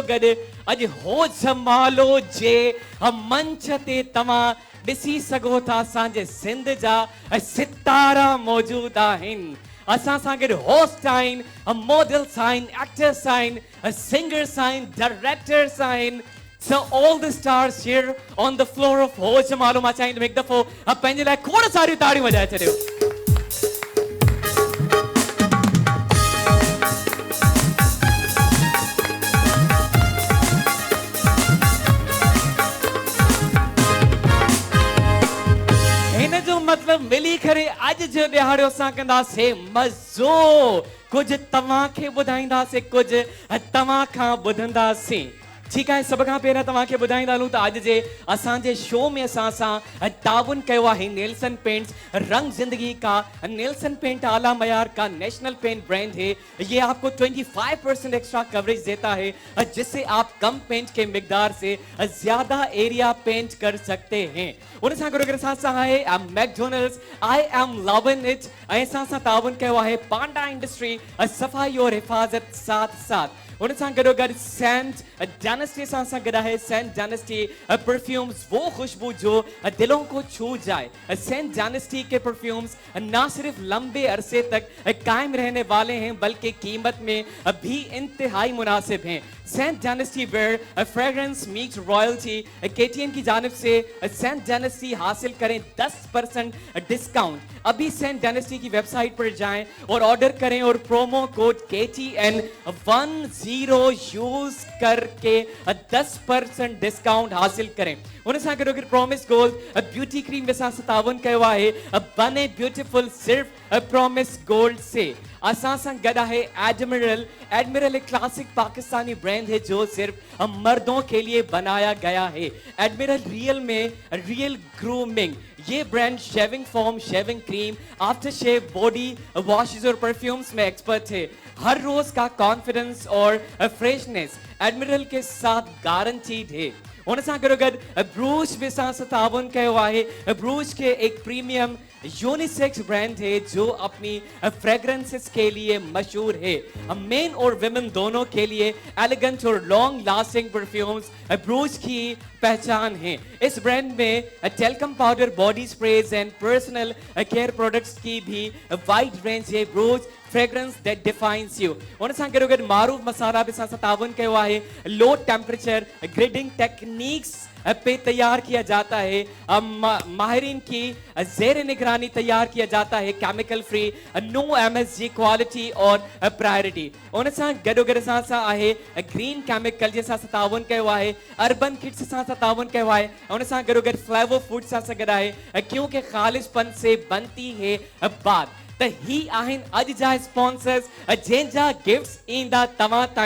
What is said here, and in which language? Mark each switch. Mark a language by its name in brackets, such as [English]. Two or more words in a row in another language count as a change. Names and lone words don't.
[Sindhi] गॾु अॼु होज मालो जे मंच ते तव्हां ॾिसी सघो था असांजे सिंध जा सितारा मौजूदु आहिनि असां सां गॾु होस्ट आहिनि मॉडल्स आहिनि एक्टर्स आहिनि सिंगर्स आहिनि डायरेक्टर्स आहिनि [English] So all the stars here on the floor of Hoj Malo [Sindhi] मां चाहींदुमि हिकु दफ़ो पंहिंजे लाइ खोड़ सारियूं ताड़ियूं वॼाए छॾियो मतलब मिली करे अज जो ॾियारो असां कंदासीं मज़ो कुछ तव्हांखे ॿुधाईंदासीं कुछ तव्हां खां ॿुधंदासीं ठीक है सब खां पहिरियां तव्हांखे ॿुधाईंदा हलूं त अॼु जे असांजे शो में असां सां ताउन कयो आहे नेल्सन पेंट्स [Urdu] رنگ زندگی کا نیلسن پینٹ اعلیٰ معیار کا نیشنل پینٹ برانڈ ہے یہ آپ کو 25% ایکسٹرا کوریج دیتا ہے جس سے آپ کم پینٹ کے مقدار سے زیادہ ایریا پینٹ کر سکتے ہیں [Sindhi] उन सां गॾु असां सां आहे मैकडोनल्ड्स [English] I am loving it [Sindhi] ऐं असां सां ताउन कयो आहे पांडा इंडस्ट्री [Urdu] صفائی اور حفاظت ساتھ ساتھ [Sindhi] उन सां गॾो गॾु सेंट डायनेस्टी सां गॾु आहे सेंट डायनेस्टी परफ्यूम्स वो [Urdu] خوشبو جو دلوں کو چھو جائے سینٹ ڈائنسٹی کے پرفیومز نہ صرف لمبے عرصے تک قائم رہنے والے ہیں بلکہ قیمت میں بھی انتہائی مناسب ہیں [English] Scent Dynasty where fragrance meet royalty [Urdu] KTN की جانب سے سینٹ ڈائنسٹی حاصل کریں 10% ڈسکاؤنٹ ابھی سینٹ ڈائنسٹی کی ویب سائٹ پر جائیں اور آرڈر کریں اور پرومو کوڈ KTN10 یوز کر کے 10% ڈسکاؤنٹ حاصل کریں [Sindhi] उन सां गॾो गॾु प्रॉमिस गोल्ड ब्यूटी क्रीम में असां ताउन कयो आहे [Urdu] بنے بیوٹیفل صرف پرامس گولڈ سے [Sindhi] असां सां गॾु आहे एडमिरल [Urdu] ایک کلاسک پاکستانی برانڈ ہے جو صرف مردوں کے لیے بنایا گیا ہے [English] Admiral real grooming [Urdu] یہ برانڈ شیونگ فوم شیونگ کریم آفٹر شیو باڈی واشز اور پرفیومز میں ایکسپرٹ ہے ہر روز کا کانفیڈنس اور فریشنس ایڈمرل کے ساتھ گارنٹیڈ ہے [Sindhi] उन सां गॾोगॾु ब्रूच बि असां सां ताउन कयो आहे। [Urdu] بروچ کے ایک پریمیم یونیسیکس برانڈ ہے جو اپنی فریگرینسز کے لیے مشہور ہے. مین اور ویمن دونوں کے لیے ایلیگنٹ اور [English] long lasting [Urdu] پرفیومز بروچ کی پہچان ہے. اس برانڈ میں [English] talcum powder, body sprays and personal care products [Urdu] کی بھی [English] wide range [Urdu] ہے. [English] ब्रूच fragrance that defines you। [Sindhi] उन सां गॾोगॾु मारूफ मसाला बि असां सां ताउन कयो आहे। [English] low temperature grading techniques [Urdu] پہ تیار کیا جاتا ہے. ماہرین کی زیر نگرانی تیار کیا جاتا ہے. [English] Chemical free, no MSG quality and priority. [Sindhi] उन सां गॾोगॾु असां सां आहे ग्रीन केमिकल जे सां ताउन कयो आहे। अर्बन किड्स सां ताउन कयो आहे। उन सां गॾोगॾु फ्लेवर फूड सां गॾु आहे [Urdu] کیونکہ خالص پن سے بنتی ہے بات. [Sindhi] त ही आहिनि अॼु जा स्पॉन्सर्स जंहिंजा गिफ्ट्स ईंदा तव्हां ताईं।